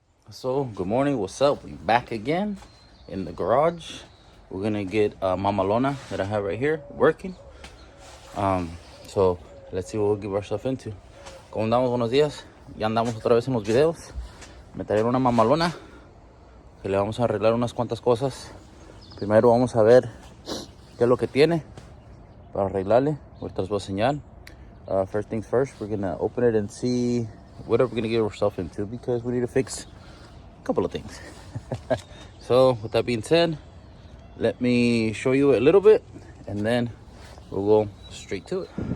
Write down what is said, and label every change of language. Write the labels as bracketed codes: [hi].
[en] So good morning, what's up? We back again in the garage. We're gonna get Mamalona that I have right here working. So let's see what we'll give ourselves into. [es] ¿Cómo andamos? Buenos días. Ya andamos otra vez en los videos. Me trajeron una mamalona que le vamos a arreglar unas cuantas cosas. Primero vamos a ver qué es lo que tiene para arreglarle. Ahorita les voy a enseñar. [en] First things first, we're gonna open it and see what are we gonna get ourselves into, because we need to fix a couple of things. So with that being said, let me show you a little bit and then we'll go straight to it.